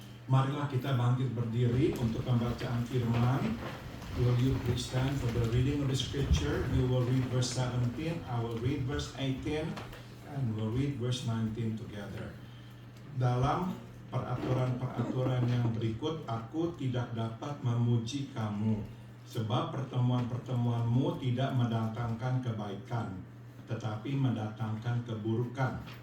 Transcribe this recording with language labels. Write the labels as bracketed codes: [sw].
[id] Marilah kita bangkit berdiri untuk pembacaan firman. [en] Will you please stand for the reading of the scripture? You will read verse 17, I will read verse 18, and we'll read verse 19 together. [id] Dalam peraturan-peraturan yang berikut, aku tidak dapat memuji kamu, sebab pertemuan-pertemuanmu tidak mendatangkan kebaikan, tetapi mendatangkan keburukan.